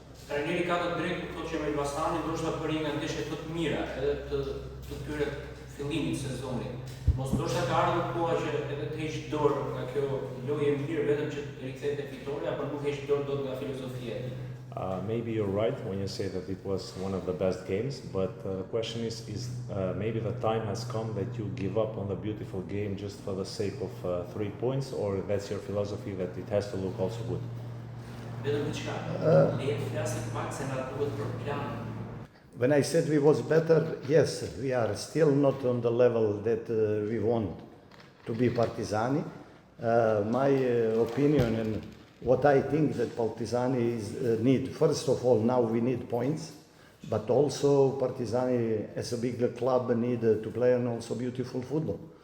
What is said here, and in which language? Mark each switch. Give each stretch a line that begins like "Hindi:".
Albanian: Trajneri ka të drejtë të thotë që me Elbasanin ndoshta për një nga ndeshjet më të mira, edhe të këtyre fillimit sezonit. Mos ndoshta ka ardhur koha që edhe të heq dorë nga kjo lojë e mirë vetëm që të rikthehet te fitoria, por nuk heq dorë dot nga filozofia e tij.
English: Maybe you're right when you say that it was one of the best games, but the question is maybe the time has come that you give up on the beautiful game just for the sake of 3 points, or that's your philosophy that it has to look also good?
Albanian: Vetëm diçka, le të flasim pak se na duhet për plan.
English: When I said we was better, yes, we are still not on the level that we want to be Partizani. My opinion and what I think that Partizani need, first of all, now we need points, but also Partizani as a big club need to play and also beautiful football.